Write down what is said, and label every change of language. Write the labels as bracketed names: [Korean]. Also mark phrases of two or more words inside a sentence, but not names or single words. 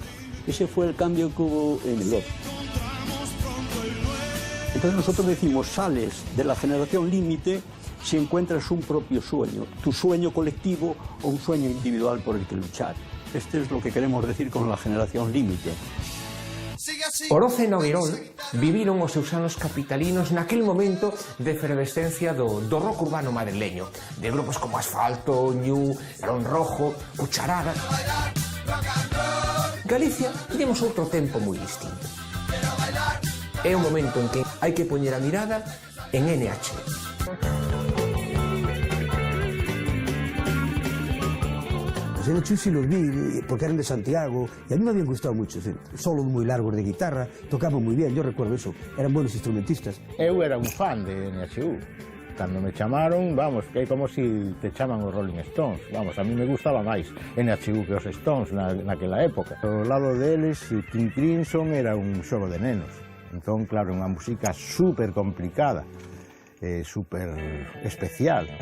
[Spanish] Ese fue el cambio que hubo en Europa. Entonces nosotros decimos, sales de la generación límite si encuentras un propio sueño, tu sueño colectivo o un sueño individual por el que luchar. Este es lo que queremos decir con la generación límite. [Galician] Oroza e Noguerol viviron os seus anos capitalinos naquel momento de efervescencia do rock urbano madrileño, de grupos como Asfalto, Ñu, Barón Rojo, Cucharada. Galicia temos outro tempo moi distinto. É un momento en que hai que poñer a mirada en NH. [Spanish] En NH sí los vi porque eran de Santiago y a mí me habían gustado mucho, solos muy largos de guitarra, tocaban muy bien, yo recuerdo eso, eran buenos instrumentistas. [Galician] Eu era un fan de NHU, cando me chamaron, vamos, que é como si te chaman os Rolling Stones, vamos, [Spanish] a mí me gustaba [Galician] máis NHU que os Stones naquela época. Ao lado deles, King Crimson era un xogo de nenos. Entón, claro, unha música super complicada, super especial.